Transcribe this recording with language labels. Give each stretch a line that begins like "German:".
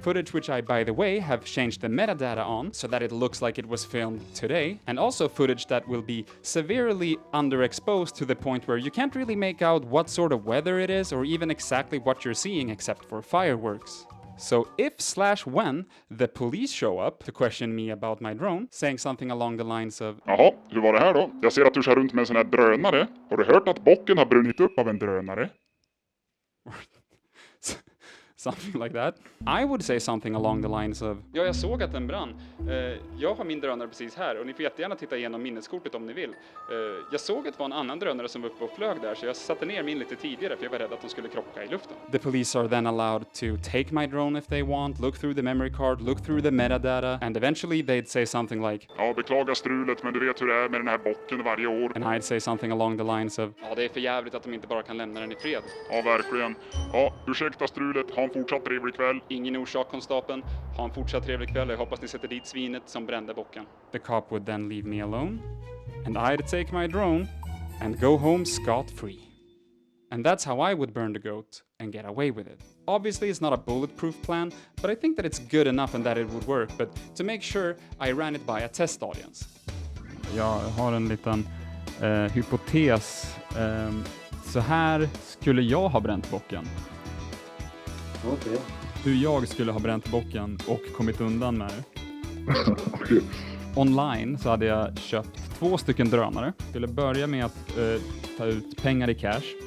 English: Footage which I, by the way, have changed the metadata on so that it looks like it was filmed today, and also footage that will be severely underexposed to the point where you can't really make out what sort of weather it is or even exactly what you're seeing except for fireworks. So if/when the police show up to question me about my drone, saying something along the lines of
Swedish: Jaha, hur var det här då? Jag ser att du kör runt med en sån här drönare. Har du hört att bocken har brunnit upp av en drönare?
English: something like that, I would say something along the lines of
Swedish: ja, jag såg att den brann. Jag har min drönare precis här och ni får jättegärna titta igenom minneskortet om ni vill. Jag såg att det var en annan drönare som var uppe och flög där, så jag satte ner min lite tidigare för jag var rädd att de skulle krocka i luften.
English: The police are then allowed to take my drone if they want, look through the memory card, look through the metadata, and eventually they'd say something like
Swedish: ja, beklagar strulet, men du vet hur det är med den här bocken varje år.
English: And I'd say something along the lines of
Swedish: ja, det är för jävligt att de inte bara kan lämna den i fred. Ja, verkligen. Ja, ursäkta strulet, ha en fortsatt trevlig kväll. Ingen orsak, konstapeln. Ha en fortsatt trevlig kväll. Jag hoppas ni sätter dit svinet som brände bocken.
English: The cop would then leave me alone, and I'd take my drone and go home scot-free. And that's how I would burn the goat and get away with it. Obviously, it's not a bulletproof plan, but I think that it's good enough and that it would work. But to make sure, I ran it by a test audience.
Swedish: Jag har en liten hypotes. Så här skulle jag ha bränt bocken. Okej. Hur jag skulle ha bränt bocken och kommit undan med det. Online så hade jag köpt 2 stycken drönare. Skulle börja med att ta ut pengar i cash.